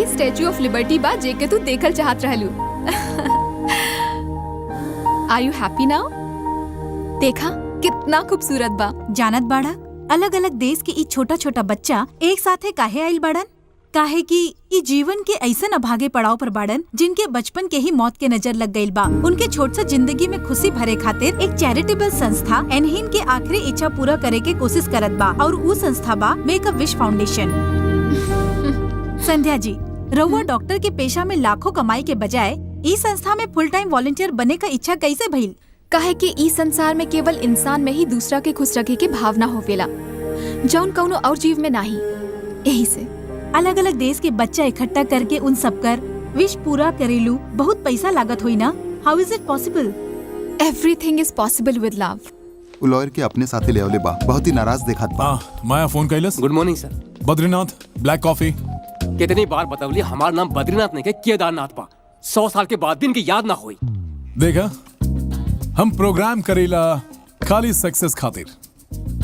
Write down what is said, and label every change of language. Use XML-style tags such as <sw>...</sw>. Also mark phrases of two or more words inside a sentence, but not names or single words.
<bho>स्टैच्यू ऑफ लिबर्टी बा जेके तू देखल चाहत रहलू।</bho> <en>Are you happy now?</en> <bho>देखा कितना खूबसूरत बा। जानत बाड़ा, अलग अलग देश के ई छोटा छोटा बच्चा एक साथे काहे आइल बाड़न? काहे कि ई जीवन के ऐसन अभागे पड़ाव पर बाड़न जिनके बचपन के ही मौत के नजर लग गईल बा। उनके छोट सा जिंदगी में खुशी भरे खातिर एक चैरिटेबल संस्था एनहीन के आखिरी इच्छा पूरा करे के कोशिश करत बा और ऊ संस्था बा मेक अ विश फाउंडेशन। संध्या जी, रउआ डॉक्टर के पेशा में लाखों कमाई के बजाय ई संस्था में</bho> <en>full time volunteer</en> <bho>बने का इच्छा कैसे भइल? काहे कि ई संसार में केवल इंसान में ही दूसरा के खुश रखे के भावना होवेला, जौन कौनो और जीव में नहीं। यही से अलग अलग देश के बच्चा इकट्ठा करके उन सबकर विश पूरा करेलू बहुत पैसा लागत हुई ना।</bho> <en>How is it possible? Everything is possible with love.</en> <bho>उ लॉयर के अपने साथे ले आवले बा, बहुत ही नाराज दिखात बा। माया फोन कैलस।</bho> <en>Good morning sir. Badrinath black coffee.</en> <bho>कितनी बार बतावली हमार नाम बद्रीनाथ नहीं के केदारनाथ बा। 100 साल के बाद भी इनकी याद ना हुई। देखा, हम प्रोग्राम करेला खाली सक्सेस खातिर।</bho>